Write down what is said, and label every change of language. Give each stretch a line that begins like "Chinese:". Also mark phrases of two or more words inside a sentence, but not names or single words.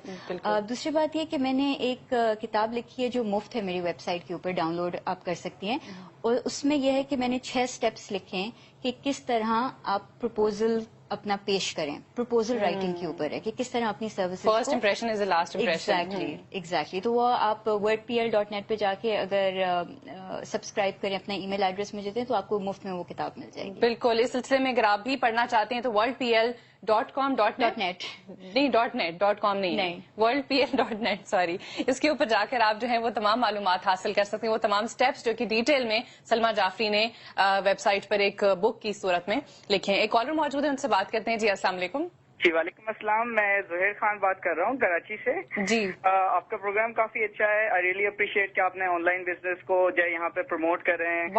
Urdu: دوسری بات یہ کہ میں نے ایک کتاب لکھی ہے جو مفت ہے میری
English: web site
Urdu: کے اوپر,
English: down load
Urdu: آپ کر سکتی ہیں. اور اس میں یہ ہے کہ میں نے 6 اسٹیپس لکھے ہیں کہ کس طرح آپ پروپوزل اپنا پیش کریں.
English: proposal writing
Urdu: کے اوپر ہے کہ کس طرح اپنی سروسز
English: first impression is the last impression.
Urdu: ایگزیکٹلی. تو وہ آپ wordpl.net پہ جا کے اگر سبسکرائب کریں, اپنا
English: e mail address
Urdu: مجھے دیں, تو آپ کو مفت میں وہ کتاب مل جائے گی. بالکل. اس سلسلے میں اگر آپ بھی پڑھنا چاہتے ہیں تو wordpl.com.net نہیں, .com نہیں, wordpl.net سوری, اس کے اوپر جا کر آپ جو ہے وہ تمام معلومات حاصل کر سکتے ہیں, وہ تمام سٹیپس جو کہ ڈیٹیل میں سلمیٰ جعفری نے
English: web site
Urdu: پر ایک بک کی صورت میں لکھے ہیں. ایک کالر موجود ہے, ان سے بات کرتے ہیں. جی السلام علیکم. جی وعلیکم السلام, میں زہیر خان بات کر رہا ہوں کراچی سے. جی آپ کا پروگرام کافی اچھا ہے.
English: I really appreciate
Urdu: کہ آپ نے
English: on line business
Urdu: کو جو ہے یہاں پہ پروموٹ کر رہے ہیں.